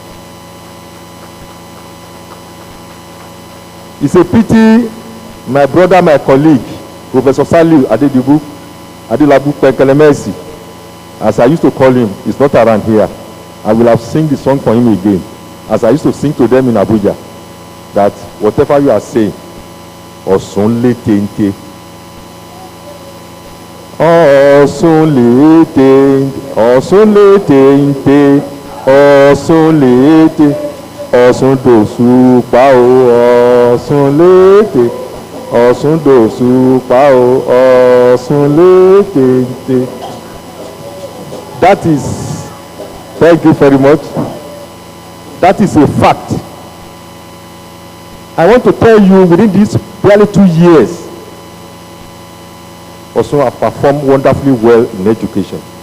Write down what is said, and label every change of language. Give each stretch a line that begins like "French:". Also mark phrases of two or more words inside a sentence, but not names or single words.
English: It's a pity my brother, my colleague, Professor Saliu Adelabu Penkelemesi, as I used to call him, is not around here. I will have sing the song for him again, as I used to sing to them in Abuja, that whatever you are saying,
Yoruba: Osun le tente, Osun le tente, Osun le tente, Osun le tente, Osun dosu pao, Osun le tente, Osun dosu pao, Osun le tente.
English: That is, thank you very much. That is a fact. I want to tell you, within these barely 2 years, Osun have performed wonderfully well in education.